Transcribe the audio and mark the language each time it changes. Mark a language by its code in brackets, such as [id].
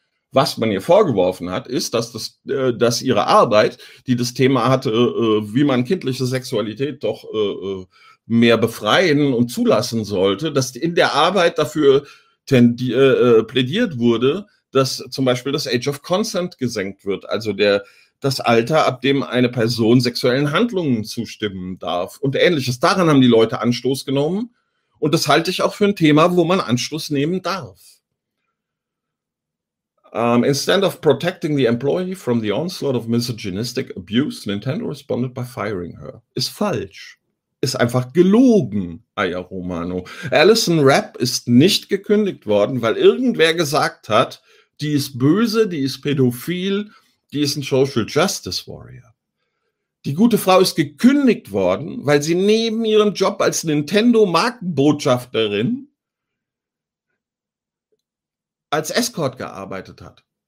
[de] Was man ihr vorgeworfen hat, ist, dass ihre Arbeit, die das Thema hatte, wie man kindliche Sexualität doch mehr befreien und zulassen sollte, dass in der Arbeit dafür plädiert wurde, dass zum Beispiel das Age of Consent gesenkt wird, also das Alter, ab dem eine Person sexuellen Handlungen zustimmen darf und Ähnliches. Daran haben die Leute Anstoß genommen und das halte ich auch für ein Thema, wo man Anstoß nehmen darf. [en] Instead of protecting the employee from the onslaught of misogynistic abuse, Nintendo responded by firing her. [de] Ist falsch. Ist einfach gelogen, Aya Romano. Allison Rapp ist nicht gekündigt worden, weil irgendwer gesagt hat, die ist böse, die ist pädophil, die ist ein Social Justice Warrior. Die gute Frau ist gekündigt worden, weil sie neben ihrem Job als Nintendo-Markenbotschafterin als Escort gearbeitet hat.